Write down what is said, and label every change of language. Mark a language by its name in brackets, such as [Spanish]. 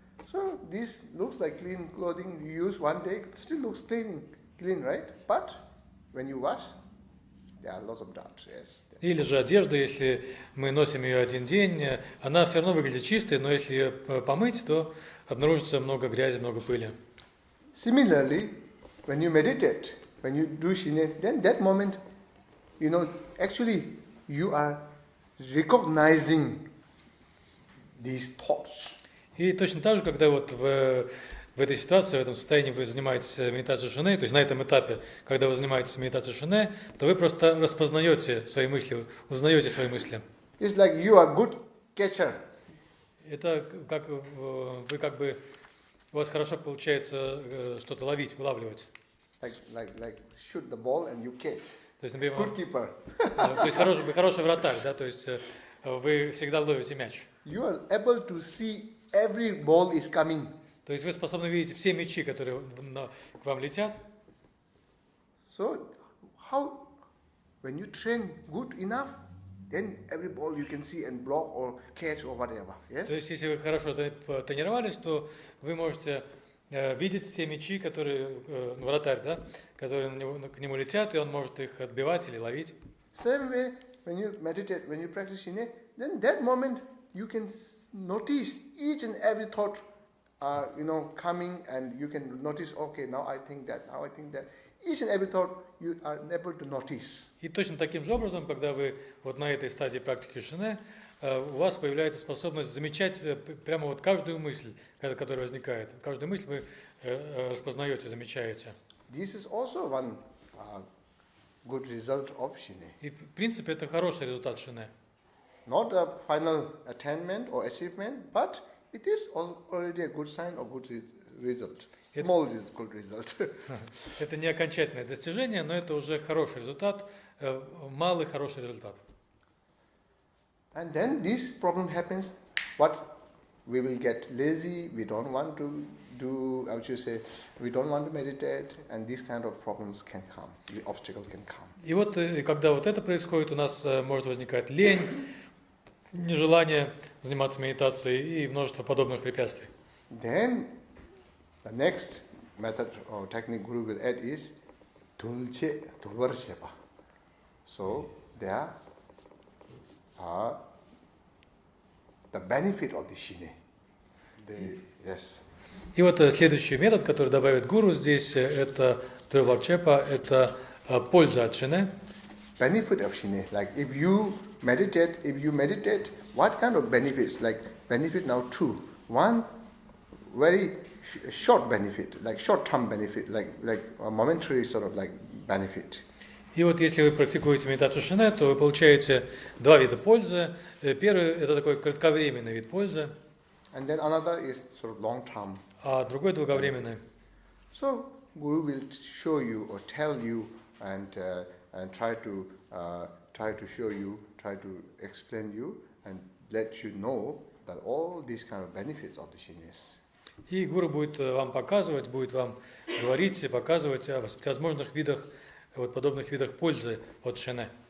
[English] So this looks like clean clothing you use one day, it still looks clean, right? But when you wash, there are lots of dust. Yes. [Russian] Или же одежда, если мы носим ее один день, она все равно выглядит чистой, но если ее помыть, то обнаружится много грязи, много пыли. [English] Similarly, when you meditate, when you do shine, then that moment, actually you are recognizing these thoughts. [Russian] И точно так же, когда вот в этой ситуации, в этом состоянии вы занимаетесь медитацией шане, то есть на этом этапе, когда вы занимаетесь медитацией шане, то вы просто распознаете свои мысли, узнаете свои мысли. [English] It's like you are good catcher. [Russian] Это как вы как бы, у вас хорошо получается что-то ловить, улавливать. [English] Like shoot the ball and you catch. [Russian] То есть, например, [English] Good keeper. [Russian] То есть вы хороший вратарь, да, то есть вы всегда ловите мяч. [English] You are able to see every ball is coming. [Russian] То есть вы способны видеть все мячи, которые к вам летят. [English] So how, when you train good enough, then every ball you can see and block or catch or whatever. Yes. [Russian] То есть если вы хорошо тренировались, то вы можете видеть все мячи, которые вратарь, да, которые к нему летят, и он может их отбивать или ловить. [English] Same way, when you meditate, when you practice shine, then that moment you can notice each and every thought, coming, and you can notice, okay, now I think that, now I think that. Each and every thought you are able to notice. [Russian] И точно таким же образом, когда вы вот на этой стадии практики шане, у вас появляется способность замечать прямо вот каждую мысль, которая возникает. Каждую мысль вы распознаете, замечаете. [English] This is also one good result of shine. [Russian] И в принципе это хороший результат шане. [English] Not a final attainment or achievement, but it is already a good sign of good result. Small good result. [Russian] Это не окончательное достижение, но это уже хороший результат, малый хороший результат. [English] And then this problem happens, what? We will get lazy, we don't want to do, how would you say, we don't want to meditate, and these kind of problems can come, the obstacle can come. [Russian] И вот, когда вот это происходит, у нас может возникать лень, нежелание заниматься медитацией и множество подобных препятствий. [English] Then the next method or technique Guru will add is Dulvarsheba. So there are the benefit of the shine. Yes. [Russian] И вот следующий метод, который добавит гуру здесь, это Дурварчепа, это польза от шине. [English] Benefit of shine, like if you meditate, what kind of benefits? Like benefit now two. One, very short benefit, like short-term benefit, like a momentary sort of like benefit. [Russian] И вот если вы практикуете медитацию шине, то вы получаете два вида пользы. Первый это такой кратковременный вид пользы. [English] And then another is sort of long-term. [Russian] А другой долговременный. [English] So Guru will show you or tell you and try to show you, try to explain you and let you know that all these kind of benefits of the shines. [Russian] И гуру будет вам показывать, будет вам говорить и показывать о всевозможных видах, вот подобных видах пользы от шине.